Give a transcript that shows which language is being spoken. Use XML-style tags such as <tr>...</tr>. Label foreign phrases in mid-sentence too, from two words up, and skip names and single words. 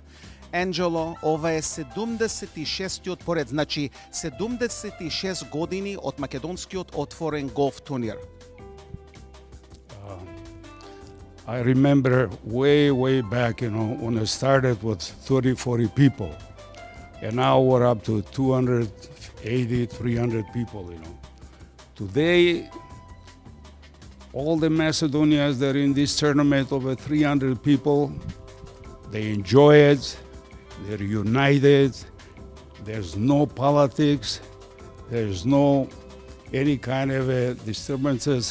<mk>Анджело, ова е 76-тиот поред, значи 76 години од македонскиот отворен голф турнир.</mk> <en>I remember way back, when I started with 30, 40 people. And now we're up to 280, 300 people, Today, all the Macedonians that are in this tournament, over 300 people, they enjoy it, they're united, there's no politics, there's no any kind of disturbances.</en>